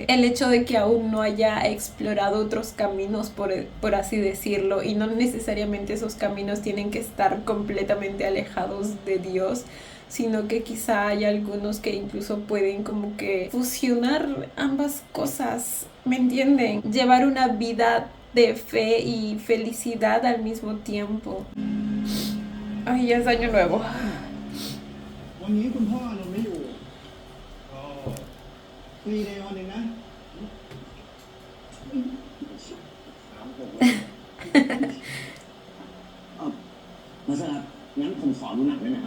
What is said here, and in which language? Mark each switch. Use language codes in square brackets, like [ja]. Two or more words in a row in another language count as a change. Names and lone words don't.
[es] El hecho de que aún no haya explorado otros caminos, por así decirlo, y no necesariamente esos caminos tienen que estar completamente alejados de Dios, sino que quizá hay algunos que incluso pueden como que fusionar ambas cosas, ¿me entienden? Llevar una vida de fe y felicidad al mismo tiempo. Ay, ya es año nuevo. [th] วันนี้คุณพ่อเนี่ยไม่อยู่ก็ฟรีเดย์วันหนึ่งนะหกมาสครับงั้นผมขอดูหนังได้ไหมครับ